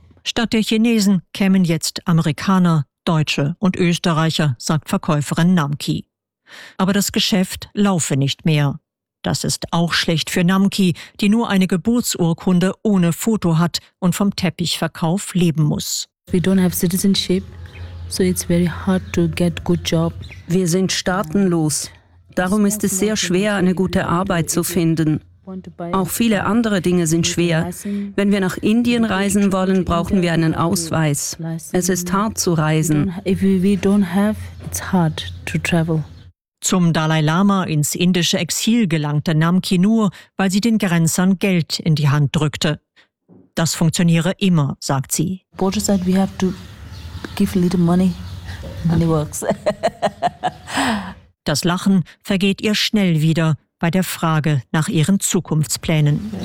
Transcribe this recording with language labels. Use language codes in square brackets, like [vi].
[de] Statt der Chinesen kämen jetzt Amerikaner, Deutsche und Österreicher, sagt Verkäuferin Namki. Aber das Geschäft laufe nicht mehr. Das ist auch schlecht für Namki, die nur eine Geburtsurkunde ohne Foto hat und vom Teppichverkauf leben muss. [en] We don't have citizenship, so it's very hard to get good job. [de] Wir sind staatenlos. Darum ist es sehr schwer, eine gute Arbeit zu finden. Auch viele andere Dinge sind schwer. Wenn wir nach Indien reisen wollen, brauchen wir einen Ausweis. Es ist hart zu reisen. [en] If we don't have, it's hard to travel. [de] Zum Dalai Lama ins indische Exil gelangte Namki nur, weil sie den Grenzern Geld in die Hand drückte. Das funktioniere immer, sagt sie. [en] Porter said we have to give a little money. Money works. [de] Das Lachen vergeht ihr schnell wieder bei der Frage nach ihren Zukunftsplänen.